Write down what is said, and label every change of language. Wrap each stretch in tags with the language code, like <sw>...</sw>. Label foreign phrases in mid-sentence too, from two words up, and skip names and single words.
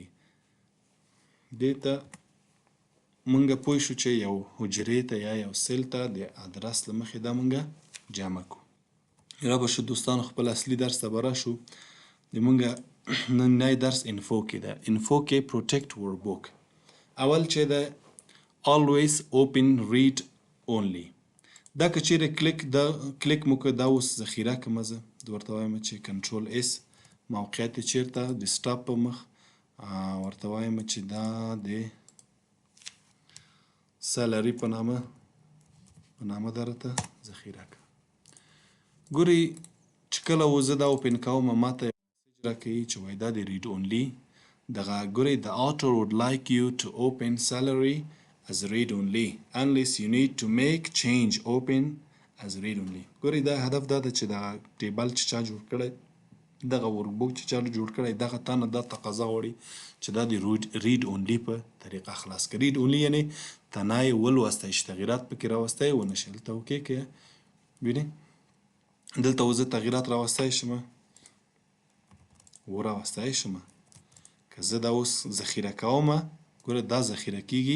<ps>دې ته مونږ پوه شو چې یو حجرې ته یا یو سیل ته د ادرس له مخې دا مونږ جمع کو. را به شو دوستانو خپل اصلي درس ته به راشو. د مونږ نننی درس انفو کې ده. انفو کې</ps> <en>protect workbook.</en> <ps>اول چې ده</ps> <en>always open read only.</en> <ps>دا که چیرې کلیک مو که دا اوس ذخیره کړمه زه ورته وایم چې</ps> <en>control S</en> <ps>موقعیت یې چیرته ډیسکټاپ په مخ ورته وایم چې دا د سالري په نامه دا راته ذخیره کړه. ګورئ چې کله و زه دا اوپن کوم ماته یو میسج راکوي چې وایي دا د</ps> <en>read only</en> <ps>دغه ګورئ</ps> <en>the author would like you to open salary as read only unless you need to make change open as read only.</en> <ps>ګورئ دا هدف دا ده چې دغه ټیبل چې چا جوړ کړی دغه ورکبوک چې چا جوړ کړی دغه تا نه دا تقاضا غواړي چې دا د</ps> <en>read only</en> <ps>په طریقه خلاص کړي.</ps> <en>read only</en> <ps>یعنې تنه یې ولوستی چې تغیرات پکې راوستی ونه شي. دلته اوکې که وینې دلته اوس زه تغیرات راوستی شمه راوستی شمه که زه دا اوس ذخیره کومه ګوره دا ذخیره کېږي.</ps>